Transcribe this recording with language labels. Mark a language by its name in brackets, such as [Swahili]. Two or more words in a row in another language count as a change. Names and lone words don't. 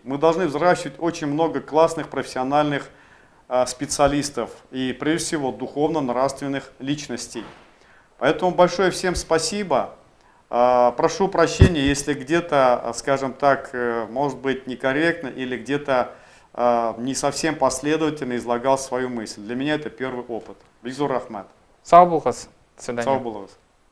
[Russian] Мы должны взращивать очень много классных профессиональных специалистов и, прежде всего, духовно-нравственных личностей. Поэтому большое всем спасибо. Прошу прощения, если где-то, скажем так, может быть некорректно или где-то не совсем последовательно излагал свою мысль. Для меня это первый опыт. [Tatar] Бигзур рахмат. Сау булғыз. [Russian] До свидания. [Tatar] Сау булғыз.